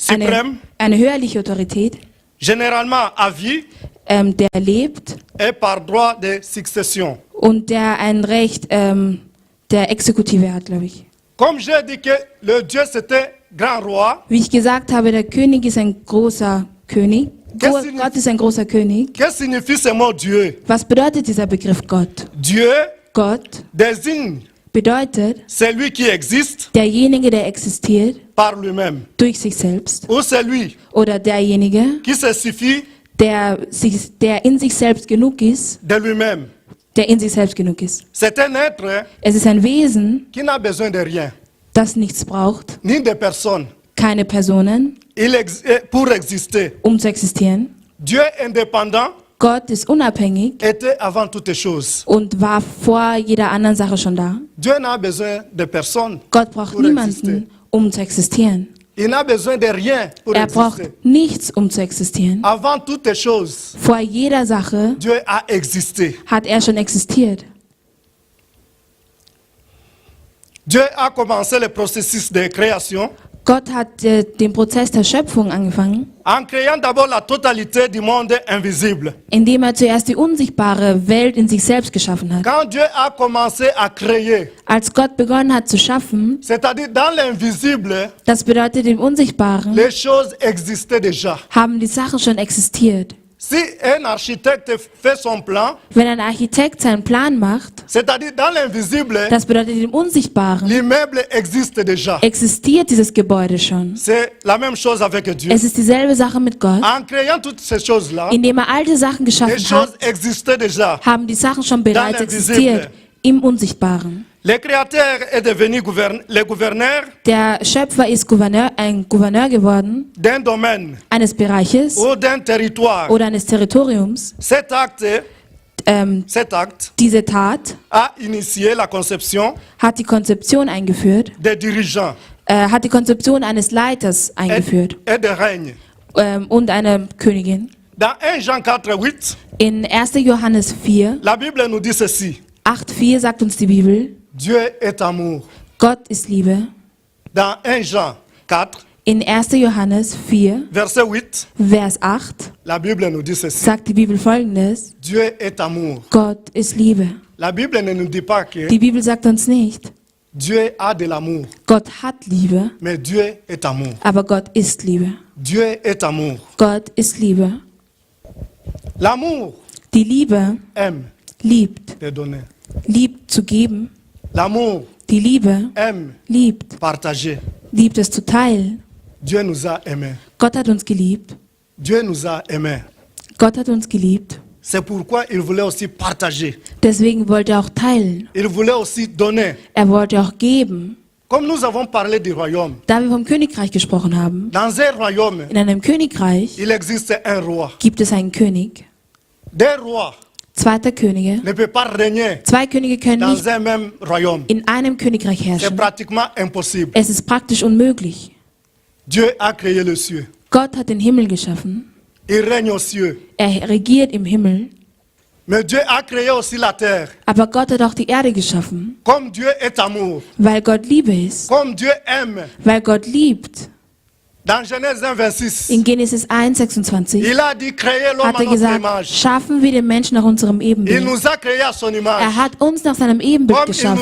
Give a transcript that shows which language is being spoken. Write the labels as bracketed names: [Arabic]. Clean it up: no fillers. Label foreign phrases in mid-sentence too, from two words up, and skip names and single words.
[French] Supreme. [German] eine höherliche Autorität, [French] généralement à vie [German] der lebt [French] et par droit de succession. [German] und der ein Recht der Exekutive hat, glaube ich. [French] Comme j'ai dit que le Dieu c'était grand roi, [German] Wie ich gesagt habe, der König ist ein großer König. Das sind- Gott ist ein großer König. [French] qu'est-ce que signifie ce mot Dieu? [German] Was bedeutet dieser Begriff Gott? [French] Dieu [German] Gott [French] désigne [German] bedeutet [French] celui qui existe [German] derjenige, der existiert [French] par lui-même, [German] durch sich selbst, [French] ou celui [German] oder derjenige, [French] qui se suffit [German] der in sich selbst genug ist, [French] de lui-même. [German] der in sich selbst genug ist. [French] C'est un être [German] Es ist ein Wesen, [French] qui n'a besoin de rien, [German] das nichts braucht, [French] ni de personne. [German] keine Personen, [French] Pour exister. [German] um zu existieren. [French] Dieu indépendant [German] Gott ist unabhängig [French] était avant toutes choses. [German] und war vor jeder anderen Sache schon da. [French] Dieu n'a besoin de personne. [German] Gott braucht [French] Pour [German] niemanden, [French] exister. [German] um zu existieren. [French] Il n'a besoin de rien pour [German] Er [French] exister. [German] braucht nichts, um zu existieren. [French] Avant toutes choses, [German] Vor jeder Sache [French] Dieu a existé. [German] hat er schon existiert. [French] Dieu a commencé le processus de création [German] Gott hat den Prozess der Schöpfung angefangen, [French] en créant d'abord la totalité du monde invisible. [German] indem er zuerst die unsichtbare Welt in sich selbst geschaffen hat. [French] Quand Dieu a commencé à créer, [German] Als Gott begonnen hat zu schaffen, [French] c'est-à-dire dans l'invisible, [German] das bedeutet im Unsichtbaren, [French] les choses existaient déjà. [German] haben die Sachen schon existiert. [French] Si un architecte fait son plan, [German] Wenn ein Architekt seinen Plan macht, [French] c'est-à-dire dans l'invisible, [German] das bedeutet im Unsichtbaren, [French] l'immeuble existe déjà. [German] existiert dieses Gebäude schon. [French] C'est la même chose avec Dieu. [German] Es ist dieselbe Sache mit Gott. [French] En créant toutes ces choses-là, [German] Indem er alte Sachen [French] les [German] geschaffen [French] choses [German] hat, [French] existaient déjà. [German] haben die Sachen schon bereits [French] l'invisible. [German] existiert, im Unsichtbaren. [French] Le Créateur est devenu le gouverneur [German] Der Schöpfer ist ein Gouverneur geworden, [French] d'un domaine [German] eines Bereiches [French] ou d'un territoire. [German] oder eines Territoriums. [French] Cet acte [German] Diese Tat [French] a initié la conception [German] hat die Konzeption eingeführt, [French] des dirigeants [German] hat die Konzeption eines Leiters eingeführt [French] et de règne. [German] Und einer Königin. [French] Dans 1 Jean 4:8, [German] In 1. Johannes 4, [French] la Bible nous dit ceci. [German] 8,4 sagt uns die Bibel, [French] Dieu est amour. [German] Gott ist Liebe. [French] Dans 1 Jean 4, [German] In 1. Johannes 4, [French] verset 8, [German] Vers 8 [French] la Bible nous dit ceci. [German] sagt die Bibel Folgendes: [French] Dieu est amour. [German] Gott ist Liebe. [French] La Bible ne nous dit pas que [German] Die Bibel sagt uns nicht, [French] Dieu a de l'amour, [German] Gott hat Liebe, [French] mais Dieu est amour. [German] aber Gott ist Liebe. [French] Dieu est amour. [German] Gott ist Liebe. [French] L'amour [German] Die Liebe [French] aime [German] liebt, [French] te donner. [German] liebt zu geben. [French] L'amour [German] Die Liebe [French] aime [German] liebt, [French] partager. [German] liebt es zu teilen. [French] Dieu nous a aimés. [German] Gott hat uns geliebt. [French] Dieu nous a aimés. [German] Gott hat uns geliebt. [French] C'est pourquoi il voulait aussi partager. [German] Deswegen wollte er auch teilen. [French] Il voulait aussi donner. [German] Er wollte auch geben. [French] Comme nous avons parlé du royaume, [German] Da wir vom Königreich gesprochen haben, [French] dans un royaume, [German] in einem Königreich [French] il existe un roi. [German] gibt es einen König. [French] Des rois [German] Zwei Könige. [French] ne peuvent pas régner [German] Zwei Könige können [French] dans [German] nicht [French] un même royaume. [German] in einem Königreich [French] C'est [German] herrschen. [French] pratiquement impossible. [German] Es ist praktisch unmöglich. [French] Dieu a créé le ciel. [German] Gott hat den Himmel geschaffen. [French] Il règne aux cieux. [German] Er regiert im Himmel. [French] Mais Dieu a créé aussi la terre. [German] Aber Gott hat auch die Erde geschaffen. [French] Comme Dieu est amour, [German] Weil Gott Liebe ist. [French] comme Dieu aime. [German] Weil Gott liebt. [French] Dans Genèse 1, 26, [German] In Genesis 1,26 [French] il a dit créer l'homme [German] hat [French] à [German] er [French] notre [German] gesagt, [French] image. [German] schaffen wir den Menschen nach unserem [French] Il [German] Ebenbild. [French] nous a créés à son image. [German] Er hat uns nach seinem Ebenbild [French] Comme il nous